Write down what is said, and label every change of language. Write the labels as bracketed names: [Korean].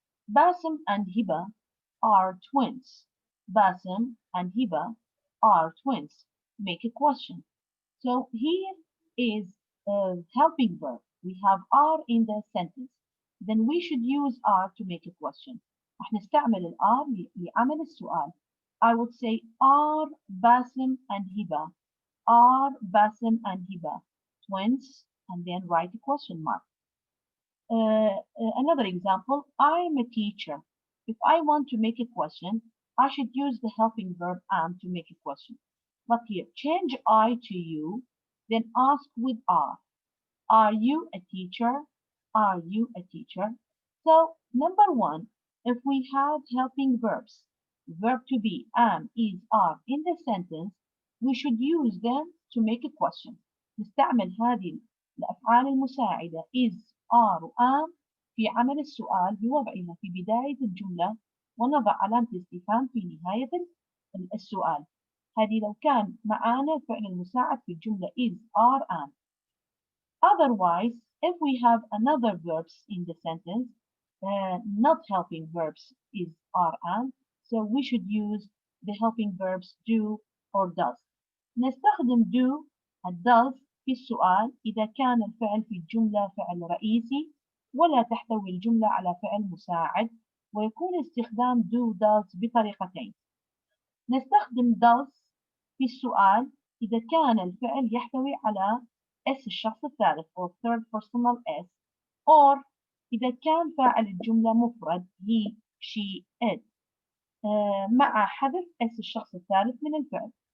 [English] Basim and Hiba are twins. Basim and Hiba are twins. Make a question. So here is a helping verb. We have are in the sentence. Then we should use are to make a question. [Arabic] راح نستعمل الار لعمل السؤال. [English] I would say, are Basim and Hiba? Are Basim and Hiba twins? And then write a question mark. Another example, I'm a teacher. If I want to make a question, I should use the helping verb am to make a question. But here, change I to you, then ask with are. Are you a teacher? Are you a teacher? So, number 1, if we have helping verbs, verb to be, am, is, are in the sentence, we should use them to make a question. [Arabic] نستعمل هذه الأفعال المساعدة [English] is, are [Arabic] و am في عمل السؤال بوضعها في بداية الجملة ونضع علامة الاستفهام في نهاية السؤال. هذه لو كان معانا الفعل المساعد في الجملة [English] is, are, am. Otherwise, if we have another verbs in the sentence, not helping verbs is, are, am, so we should use the helping verbs do or does. [Arabic] نستخدم [English] do and does [Arabic] في السؤال إذا كان الفعل في الجملة فعل رئيسي ولا تحتوي الجملة على فعل مساعد ويكون استخدام do does بطريقتين. نستخدم does في السؤال إذا كان الفعل يحتوي على S الشخص الثالث [English] or third personal S or [Arabic] إذا كان فاعل الجملة مفرد [English] he, she, it [Arabic] مع حذف S الشخص الثالث من الفعل.